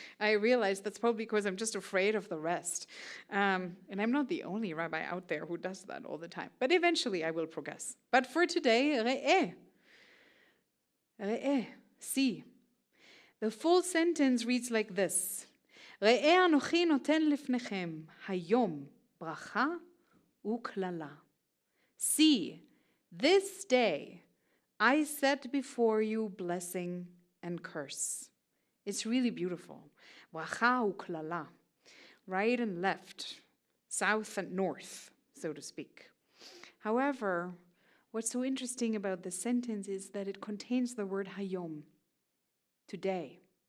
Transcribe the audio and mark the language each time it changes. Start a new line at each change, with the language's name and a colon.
English: I realize that's probably because I'm just afraid of the rest. And I'm not the only rabbi out there who does that all the time. But eventually I will progress. But for today, re'eh. Re'eh. See. The full sentence reads like this.
Hebrew: ראה אנוכי נותן לפניכם היום ברכה וקללה.
English: See, this day I set before you blessing and curse. It's really beautiful.
Hebrew: ברכה וקללה.
English: Right and left, south and north, so to speak. However, what's so interesting about this sentence is that it contains the word hayom, today.